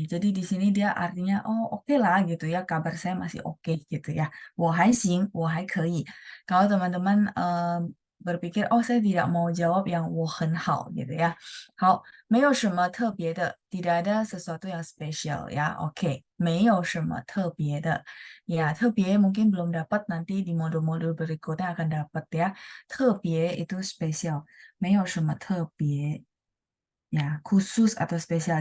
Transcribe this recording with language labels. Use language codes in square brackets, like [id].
[id] Jadi di sini dia artinya oh oke lah gitu ya. Kabar saya masih oke gitu ya. [zh] 我还行,我还可以. [id] Kalau teman-teman berpikir oh saya tidak mau jawab yang [zh] 我很好 [id] gitu ya. [zh] 好，没有什么特别的， [id] tidak ada sesuatu yang spesial ya. [zh] Oke, 没有什么特别的. [id] Ya, 特别 mungkin belum dapat, nanti di modul-modul berikutnya akan dapat ya. 特别 itu spesial. [zh] 没有什么特别 [id] ya, khusus atau spesial.